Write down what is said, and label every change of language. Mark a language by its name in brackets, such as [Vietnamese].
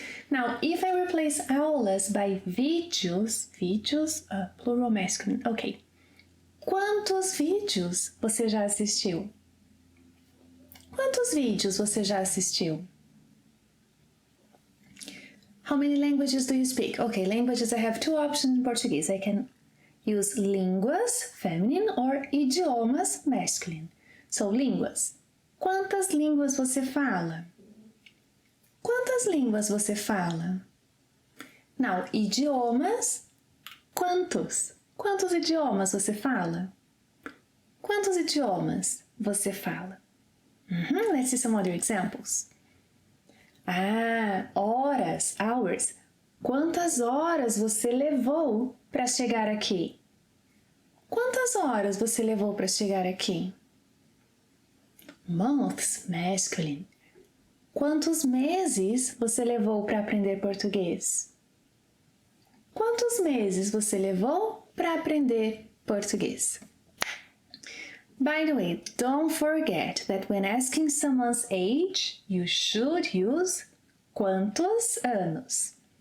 [English] Now, if I replace aulas by vídeos, plural masculine, ok. [Portuguese] Quantos vídeos você já assistiu? Quantos vídeos você já assistiu? [English] How many languages do you speak? Okay, languages, I have two options in Portuguese. I can use línguas, feminine, or idiomas, masculine. So, línguas. [Portuguese] Quantas línguas você fala? Quantas línguas você fala? Now, idiomas, quantos? Quantos idiomas você fala? Quantos idiomas você fala? [English] Let's see some other examples. Horas, hours. [Portuguese] Quantas horas você levou para chegar aqui? Quantas horas você levou para chegar aqui? [English] Months, masculine. [Portuguese] Quantos meses você levou para aprender português? Quantos meses você levou para aprender português? [English] By the way, don't forget that when asking someone's age, you should use quantos anos.